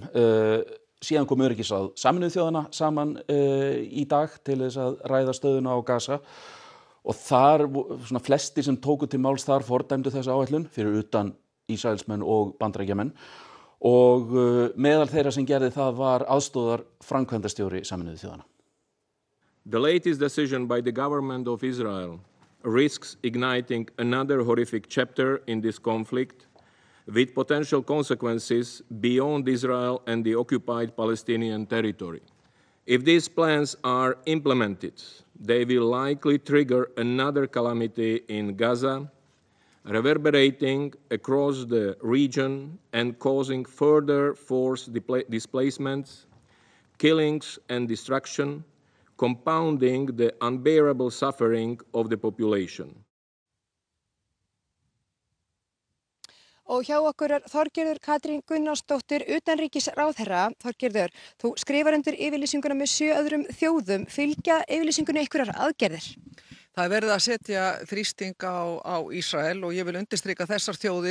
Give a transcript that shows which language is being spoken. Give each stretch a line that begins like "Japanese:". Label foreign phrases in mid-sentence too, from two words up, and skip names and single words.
Icelandic: Síðan kom öryggisráð Sameinuðu þjóðanna saman í dag til þess að ræða stöðuna á Gaza. Og þar, svona flestir sem tóku til máls þar fordæmdu þessa áætlun fyrir utan Ísraelsmenn og Bandaríkjamenn og meðal þeirra sem gerði það var aðstoðar framkvæmdastjóri Sameinuðu þjóðanna.
English: The latest decision by the government of Israel risks igniting another horrific chapter in this conflict with potential consequences beyond Israel and the occupied Palestinian territory. If these plans are implemented, they will likely trigger another calamity in Gaza, reverberating across the region and causing further forced displacements, killings and destruction, compounding the unbearable suffering of the population.
Icelandic: Og hjá okkur Þorgerður Katrín Gunnarsdóttir, utanríkisráðherra. Þorgerður, þú skrifar undir yfirlýsinguna með 7 öðrum þjóðum. Fylgja yfirlýsingunni einhverjar aðgerðir? Það verið að setja þrýsting á Ísrael og ég vil undirstrika þessar þjóðir.